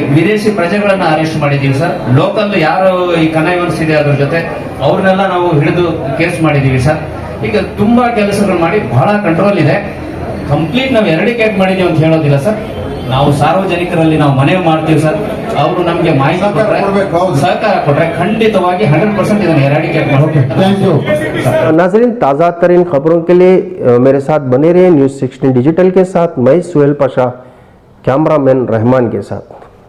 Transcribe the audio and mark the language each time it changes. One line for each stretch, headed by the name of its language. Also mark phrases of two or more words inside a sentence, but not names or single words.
Kannada: ವಿದೇಶಿ ಪ್ರಜೆಗಳನ್ನ ಅರೆಸ್ಟ್ ಮಾಡಿದ್ದೀವಿ ಸರ್. ಲೋಕಲ್ ಯಾರು ಈ ಕನೈವನ್ಸ್ ಇದೆ ಅದ್ರ ಜೊತೆ ಅವ್ರನ್ನೆಲ್ಲ ನಾವು ಹಿಡಿದು ಕೇಸ್ ಮಾಡಿದ್ದೀವಿ ಸರ್. ಈಗ ತುಂಬಾ ಕೆಲಸಗಳು ಮಾಡಿ ಬಹಳ ಕಂಟ್ರೋಲ್ ಇದೆ. ಕಂಪ್ಲೀಟ್ ನಾವು ಎರಡಿಕೇಟ್ ಮಾಡಿದೀವಿ ಅಂತ ಹೇಳೋದಿಲ್ಲ ಸರ್. ನಾವು ಸಾರ್ವಜನಿಕರಲ್ಲಿ ನಾವು ಮನವಿ ಮಾಡ್ತೀವಿ ಸರ್. ಅವರು ನಮಗೆ ಮಾಹಿತಿ ಕೊಟ್ಟರೆ, ಸಹಕಾರ ಕೊಟ್ಟರೆ ಖಂಡಿತವಾಗಿ 100% ಇದನ್ನು ಎರಾಡಿಕೇಟ್ ಮಾಡ್ತೀವಿ.
English: thank you.
Hindi: नाज़रीन, ताज़ा तरीन खबरों के लिए मेरे साथ बने रहे न्यूज़ 16 डिजिटल के साथ। मैं सुहेल पाशा, कैमरामैन रहमान के साथ।